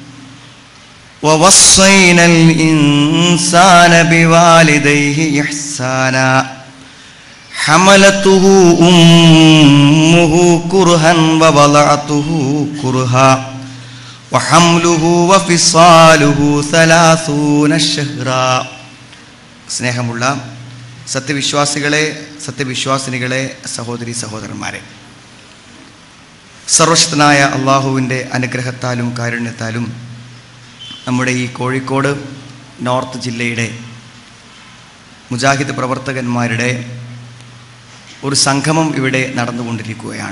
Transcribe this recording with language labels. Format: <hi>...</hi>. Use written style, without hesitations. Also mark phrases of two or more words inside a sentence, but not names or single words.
<ar>ووصينا الإنسان بوالديه إحسانا حملته أمه كرها ووضعته كرها وحمله وفصاله 30 شهرا.</ar> <ml>സ്നേഹമുള്ള സത്യവിശ്വാസികളെ, സത്യവിശ്വാസിനികളെ, സഹോദരി സഹോദരന്മാരെ, സർവശക്തനായ അള്ളാഹുവിൻ്റെ അനുഗ്രഹത്താലും കാരുണ്യത്താലും നമ്മുടെ ഈ കോഴിക്കോട് നോർത്ത് ജില്ലയുടെ മുജാഹിദ് പ്രവർത്തകന്മാരുടെ ഒരു സംഗമം ഇവിടെ നടന്നുകൊണ്ടിരിക്കുകയാണ്.</ml>